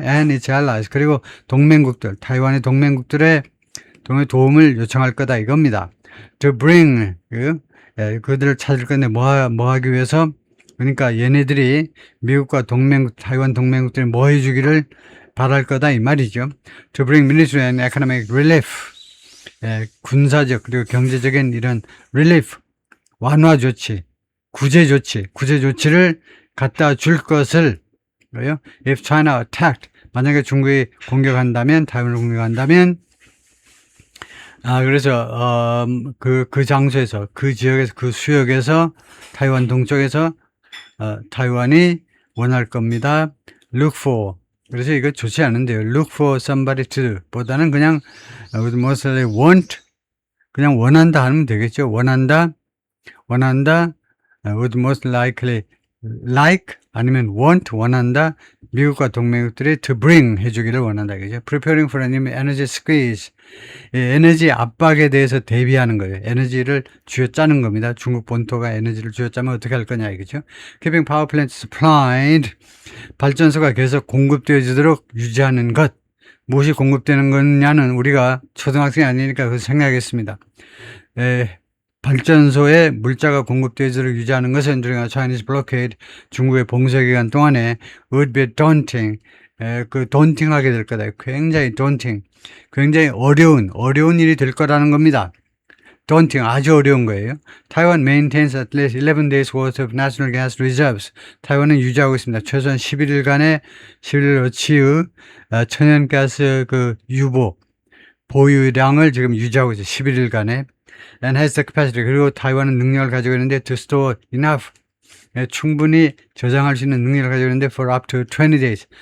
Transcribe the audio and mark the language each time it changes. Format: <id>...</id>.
<en>And its allies</en> <ko>그리고 동맹국들 타이완의 동맹국들의 도움을 요청할 거다 이겁니다.</ko> <en>To bring</en> <ko>그들을 찾을 건데 뭐 하기 위해서 그러니까 얘네들이 미국과 타이완 동맹국들이 뭐 해주기를 바랄 거다 이 말이죠.</ko> <en>To bring military and economic relief.</en> <ko>군사적 그리고 경제적인 이런 relief, 완화 조치, 구제 조치를 갖다 줄 것을</ko> <en>If China attacked,</en> <ko>만약에 중국이 공격한다면, 타이완을 공격한다면, 그래서 그 장소에서, 그 지역에서, 그 수역에서, 타이완 동쪽에서 타이완이 원할 겁니다.</ko> <en>Look for.</en> <ko>그래서 이거 좋지 않은데요.</ko> <en>Look for somebody to</en> <ko>보다는 그냥</ko> <en>would mostly want,</en> <ko>그냥 원한다 하면 되겠죠. 원한다,</ko> <en>would most likely like</en> <ko>아니면 want 원한다. 미국과 동맹국들이</ko> <en>to bring</en> <ko>해주기를 원한다. 그죠?</ko> <en>Preparing for an energy squeeze.</en> <ko>에너지 압박에 대해서 대비하는 거예요. 에너지를 쥐어짜는 겁니다. 중국 본토가 에너지를 쥐어짜면 어떻게 할 거냐 이거죠.</ko> <en>Keeping power plants supplied.</en> <ko>발전소가 계속 공급되어지도록 유지하는 것. 무엇이 공급되는 거냐는 우리가 초등학생이 아니니까 그거 생각하겠습니다. 발전소에 물자가 공급되도록 유지하는 것은</ko> <en>during a Chinese blockade,</en> <ko>중국의 봉쇄 기간 동안에</ko> <en>would be daunting,</en> <ko>daunting하게 될 거다. 굉장히 daunting, 굉장히 어려운 일이 될 거라는 겁니다. daunting, 아주 어려운 거예요.</ko> <en>Taiwan maintains at least 11 days worth of natural gas reserves.</en> <ko>타이완은 유지하고 있습니다. 최소한 11일어치의 천연가스 유보, 보유량을 지금 유지하고 있어요. 11일간에.</ko> <en>And has the capacity.</en> <ko>그리고 타이완은 능력을 가지고 있는데</ko> <en>to store enough.</en> <ko>충분히 저장할 수 있는 능력을 가지고 있는데</ko> <en>for up to 20 days.</en>